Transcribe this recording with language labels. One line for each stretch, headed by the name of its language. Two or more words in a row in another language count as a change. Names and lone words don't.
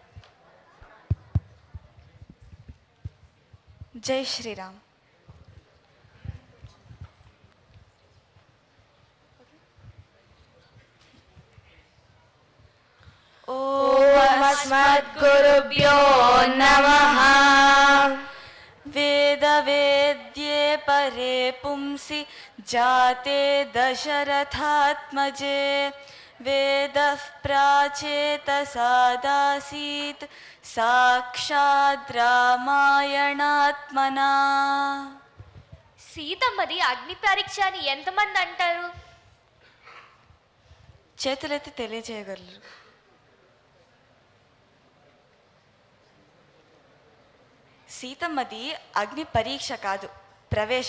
Telugu: జై శ్రీరామ్.
Sanskrit: ఓం అస్మద్గురుభ్యో నమః. वेदवेद्ये परे पुंसि जाते दशरथात्मजे वेदः प्राचेतसादासीत् साक्षात् रामायणात्मना.
Telugu: సీతమ్మది అగ్ని పరీక్ష అని ఎంతమంది అంటారు? చేతులెత్తి తెలియజేయగలరు. సీతమ్మది అగ్ని పరీక్ష కాదు, ప్రవేశం.